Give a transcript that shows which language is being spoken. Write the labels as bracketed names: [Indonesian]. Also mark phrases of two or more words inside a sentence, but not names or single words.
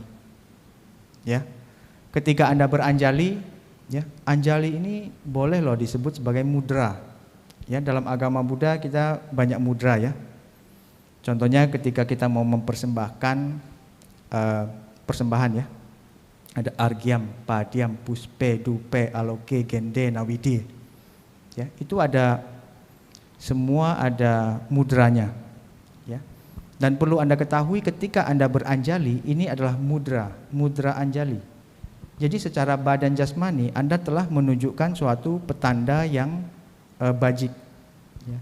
[Indonesian] Ya, ketika Anda beranjali, ya, anjali ini boleh loh disebut sebagai mudra. Ya, dalam agama Buddha kita banyak mudra ya. Contohnya ketika kita mau mempersembahkan persembahan ya. [Sanskrit] Ada argyam, padyam, puspe, dupe, aloke, gende, nawidi. [Indonesian] Ya, itu ada semua ada mudranya. Ya. Dan perlu Anda ketahui ketika Anda beranjali ini adalah mudra anjali. Jadi secara badan jasmani Anda telah menunjukkan suatu petanda yang bajik, ya.